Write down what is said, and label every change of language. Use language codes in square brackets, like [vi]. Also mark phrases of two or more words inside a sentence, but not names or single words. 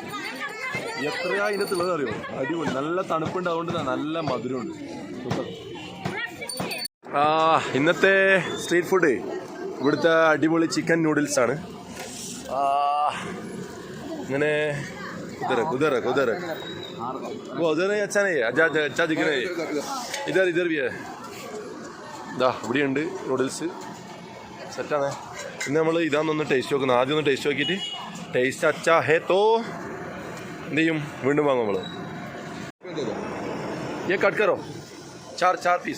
[ml] എത്രയാ ഇതിനകത്തുള്ളത് അറിയോ? അടിപൊളി, നല്ല തണുപ്പുണ്ട്, അതുകൊണ്ട് നല്ല മധുരമുണ്ട്. സൂപ്പർ. ഇന്നത്തെ [en] street food [ml] ഇവിടുത്തെ അടിപൊളി ചിക്കൻ നൂഡിൽസാണ്. ഇങ്ങനെ കുതിര [hi] अच्छा नहीं है, अच्छा दिख रहा है. इधर भी है. [ml] ഇതാ ഇവിടെയുണ്ട് നൂഡിൽസ്. സെറ്റാണ്. ഇന്ന് നമ്മൾ ഇതാണെന്നൊന്ന് ടേസ്റ്റ് നോക്കുന്നത്. ആദ്യം ഒന്ന് ടേസ്റ്റ് നോക്കിയിട്ട് ടേസ്റ്റ് [hi] अच्छा है तो [ml] എന്ത് ചെയ്യും, വീണ്ടും വാങ്ങും നമ്മൾ. [hi] ये कट करो चार पीस.